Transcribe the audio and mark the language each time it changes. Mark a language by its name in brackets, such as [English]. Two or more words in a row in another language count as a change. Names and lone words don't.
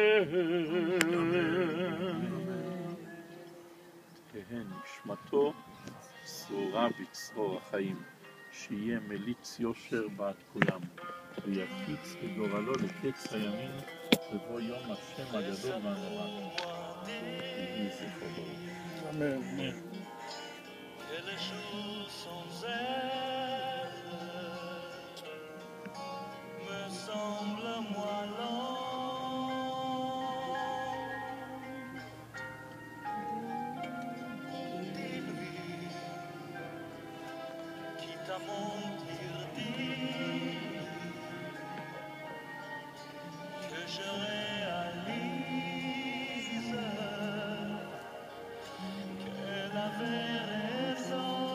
[Hebrew] תהא נשמתו צרורה בצרור החיים, שיהיה מליץ יושר בעד כולם, ויקיץ לגורלו לקץ הימין, בבוא יום השם הגדול והנורא. יהי זכרו ברוך. אמן. [French] Que les jours sans elle me semblent moins longs. Dis-lui, quitte à mentir, dis que je réalise qu'elle avait raison.